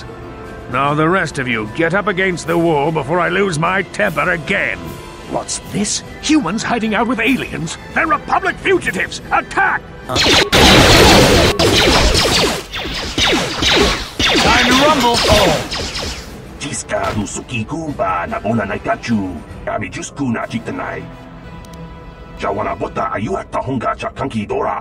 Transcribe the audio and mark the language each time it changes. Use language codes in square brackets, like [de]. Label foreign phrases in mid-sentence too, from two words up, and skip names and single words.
[en] Now the rest of you, get up against the wall before I lose my temper again. What's this? Humans hiding out with aliens? They're Republic fugitives! Attack! Time to rumble! Oh! Jiska du sukiku ba nabona naikachu. Abi jusku na jitanai. Jawana bota ayua tahonga cha kanki dora.